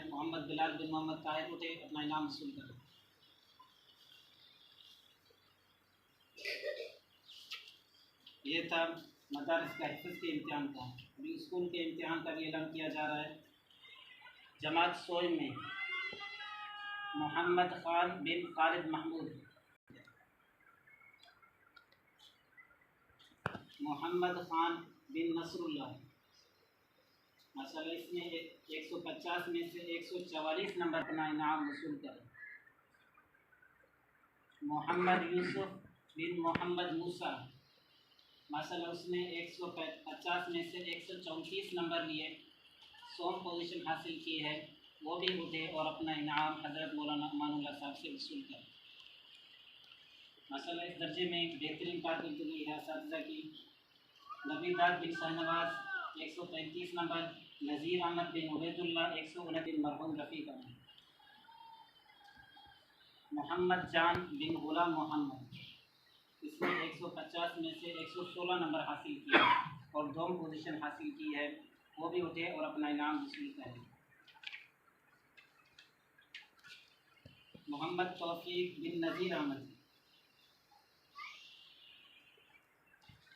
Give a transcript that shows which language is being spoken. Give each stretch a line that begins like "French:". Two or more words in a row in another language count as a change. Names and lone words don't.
Urdu: محمد بلال بن محمد طاہر، اٹھے اپنا انعام وصول کریں۔ یہ تھا مدارس کا حفظ کے امتحان کا. ابھی اسکول کے امتحان کا بھی اعلان کیا جا رہا ہے. جماعت سوئی میں محمد خان بن خالد محمود، محمد خان بن نصراللہ ماشاءاللہ اس نے 150 میں سے 144 نمبر اپنا انعام وصول کریں. محمد یوسف بن محمد موسیٰ ماشاءاللہ اس نے 150 میں سے 134 نمبر لیے، 100 پوزیشن حاصل کی ہے، وہ بھی اٹھے اور اپنا انعام حضرت مولانا مانع اللہ صاحب سے وصول کریں. ماشاءاللہ اس درجے میں بہترین کارکردگی ہے اساتذہ کی. نبی داد بن شاہنواز 135 نمبر, نذیر احمد بن عبیداللہ 129، مرحوم رفیق احمد. محمد جان بن غلام محمد اس نے 150 میں سے 116 نمبر حاصل کیا اور 2 پوزیشن حاصل کی ہے، وہ بھی اٹھے اور اپنا انعام وصول کریں. محمد توفیق بن نذیر احمد وصول کریں.